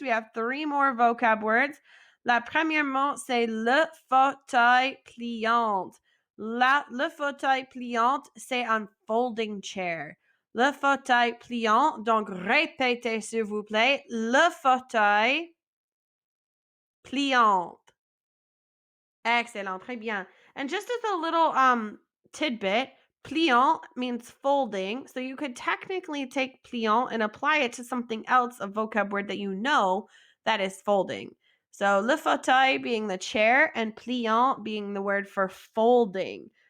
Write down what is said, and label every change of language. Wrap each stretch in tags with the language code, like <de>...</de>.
<en>We have 3 more vocab words.</en> <fr>La première mot, c'est le fauteuil pliant. Le fauteuil pliant, c'est un</fr> <en>folding chair.</en> <fr>Le fauteuil pliant, donc répétez s'il vous plaît, le fauteuil pliant. Excellent, très bien.</fr> <en>And just as a little tidbit, pliant means folding. So you could technically take pliant and apply it to something else, a vocab word that you know that is folding. So le fauteuil being the chair and pliant being the word for folding.</en>